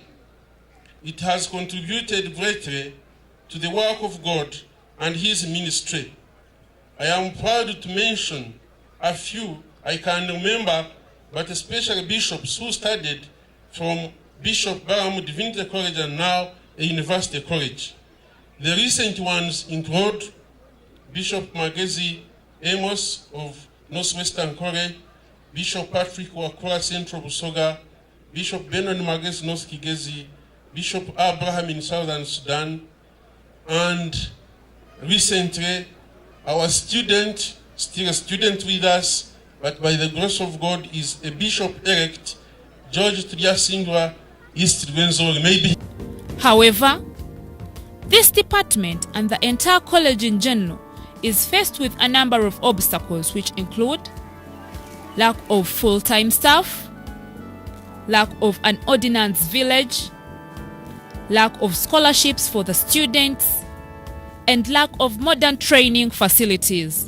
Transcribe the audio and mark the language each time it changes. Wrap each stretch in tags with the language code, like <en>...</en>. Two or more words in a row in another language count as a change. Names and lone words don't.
<en>It has contributed greatly to the work of God and His ministry. I am proud to mention a few I can remember, but especially bishops who studied from Bishop Barham Divinity College and now a University College. The recent ones include Bishop Magezi Amos of Northwestern Kore, Bishop Patrick Wakura Central Busoga, Bishop Benon Magezi North Kigezi, Bishop Abraham in Southern Sudan, and recently our student, still a student with us, but by the grace of God is a bishop-elect, George Tuliasingwa East Rwenzori, maybe. However, this department and the entire college in general is faced with a number of obstacles, which include lack of full-time staff, lack of an ordinance village, lack of scholarships for the students, and lack of modern training facilities.</en>